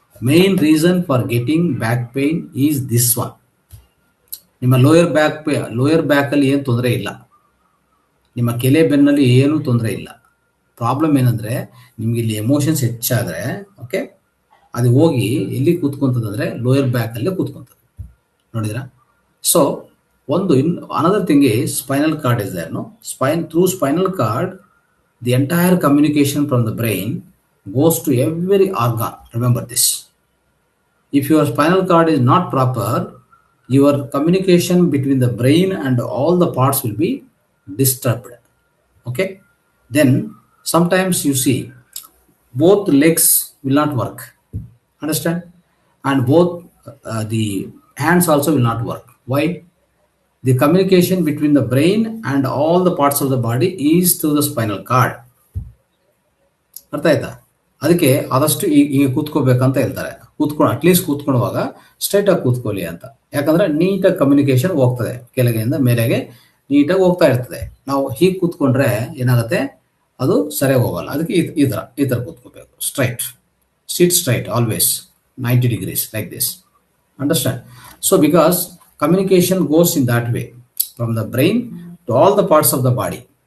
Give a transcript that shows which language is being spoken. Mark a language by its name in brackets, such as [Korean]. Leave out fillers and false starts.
[English] Main reason for getting back pain is this one. [Kannada] ನಿಮ್ಮ lower back ಅಲ್ಲಿ ಏನು ತೊಂದರೆ ಇಲ್ಲ, ನಿಮ್ಮ ಕೆಲೆ ಬೆನ್ನಲ್ಲಿ ಏನು ತೊಂದರೆ ಇಲ್ಲ. ಪ್ರಾಬ್ಲಮ್ ಏನಂದ್ರೆ ನಿಮ್ಗೆ ಇಲ್ಲಿ ಎಮೋಷನ್ಸ್ ಹೆಚ್ಚಾದ್ರೆ, ಓಕೆ, ಅದು ಹೋಗಿ ಎಲ್ಲಿ ಕೂತ್ಕೊಂತದಂದ್ರೆ ಲೋಯರ್ ಬ್ಯಾಕ್ ಅಲ್ಲೇ ಕೂತ್ಕೊಂತದೆ. ನೋಡಿದ್ರಾ? [English] So another thing is spinal cord is there, no? Through spinal cord, the entire communication from the brain goes to every organ. Remember this. If your spinal cord is not proper, your communication between the brain and all the parts will be disturbed. Okay? Then sometimes you see both legs will not work. Understand? And both the hands also will not work. Why? The communication between the brain and all the parts of the body is through the spinal cord. [Kannada] ಅರ್ಥ ಆಯ್ತಾ? ಅದಕ್ಕೆ ಆದಷ್ಟು ಈಗ ಕೂತ್ಕೋಬೇಕಂತ ಹೇಳ್ತಾರೆ. At least ಕೂತ್ಕೊಳ್ಳುವಾಗ straight ಆಗಿ ಕೂತ್ಕೊಳ್ಳಿ ಅಂತ. ಯಾಕಂದ್ರೆ ನೀಟಾಗಿ ಕಮ್ಯುನಿಕೇಶನ್ ಹೋಗ್ತದೆ, ಕೆಳಗೆಯಿಂದ ಮೇಲೆಗೆ ನೀಟಾಗಿ ಹೋಗ್ತಾ ಇರ್ತದೆ. ನಾವು ಹೀಗೆ ಕೂತ್ಕೊಂಡ್ರೆ ಏನಾಗುತ್ತೆ, ಅದು ಸರಿಯಾಗಿ ಹೋಗಲ್ಲ. ಅದಕ್ಕೆ ಈ ತರ ಕೂತ್ಕೋಬೇಕು, straight, [English] Sit straight always 90 degrees like this. Understand? So because communication goes in that way from the brain to all the parts of the body.